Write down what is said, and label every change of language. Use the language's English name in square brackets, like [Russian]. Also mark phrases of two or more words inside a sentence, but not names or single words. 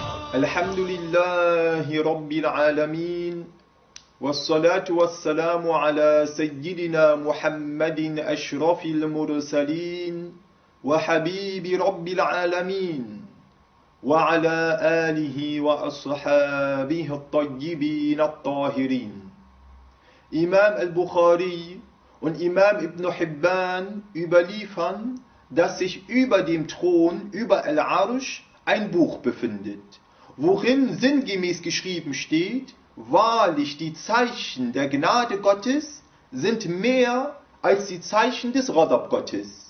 [Arabic] الحمد لله رب العالمين والصلاة والسلام على سيدنا محمد أشرف المرسلين وحبيب رب العالمين وعلى آله وأصحابه الطيبين الطاهرين. [German] Imam al-Bukhari und Imam Ibn Hibban überliefern, dass sich über dem Thron, über Al-Arsh, ein Buch befindet, worin sinngemäß geschrieben steht: Wahrlich, die Zeichen der Gnade Gottes sind mehr als die Zeichen des Ghadab Gottes.